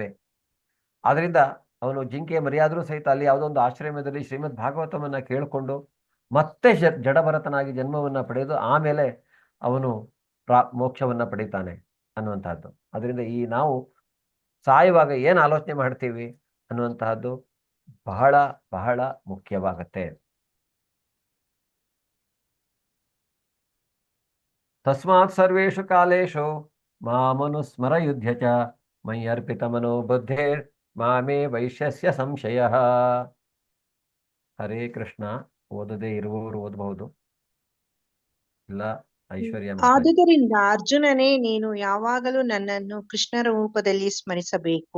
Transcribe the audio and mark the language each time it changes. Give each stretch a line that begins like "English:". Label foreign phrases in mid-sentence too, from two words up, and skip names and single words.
Kannada: ಆದ್ರಿಂದ ಅವನು ಜಿಂಕೆಯ ಮರಿಯಾದರೂ ಸಹಿತ ಅಲ್ಲಿ ಯಾವುದೋ ಒಂದು ಆಶ್ರಮದಲ್ಲಿ ಶ್ರೀಮದ್ ಭಾಗವತವನ್ನ ಕೇಳಿಕೊಂಡು ಮತ್ತೆ ಜಡಭರತನಾಗಿ ಜನ್ಮವನ್ನ ಪಡೆದು ಆಮೇಲೆ ಅವನು ಮೋಕ್ಷವನ್ನ ಪಡಿತಾನೆ ಅನ್ನುವಂತಹದ್ದು. ಅದರಿಂದ ಈ ನಾವು ಸಾಯುವಾಗ ಏನು ಆಲೋಚನೆ ಮಾಡ್ತೀವಿ ಅನ್ನುವಂತಹದ್ದು ಬಹಳ ಬಹಳ ಮುಖ್ಯವಾಗತ್ತೆ.
Sanskrit: ತಸ್ಮಾತ್ ಸರ್ವೇಷು ಕಾಲೇಶು ಮಾಮನುಸ್ಮರ ಯುಧ್ಯ ಚ ಮೈ ಅರ್ಪಿತ ಮನೋ ಬುದ್ಧೇರ್ ಮಾಮೇ ವೈಶ್ಯಸ್ಯ ಸಂಶಯ. ಹರೇ ಕೃಷ್ಣ.
Kannada: ಓದದೇ ಇರುವವರು ಓದಬಹುದು, ಇಲ್ಲ ಐಶ್ವರ್ಯ. ಆದುದರಿಂದ ಅರ್ಜುನನೇ, ನೀನು ಯಾವಾಗಲೂ ನನ್ನನ್ನು ಕೃಷ್ಣರ ರೂಪದಲ್ಲಿ ಸ್ಮರಿಸಬೇಕು.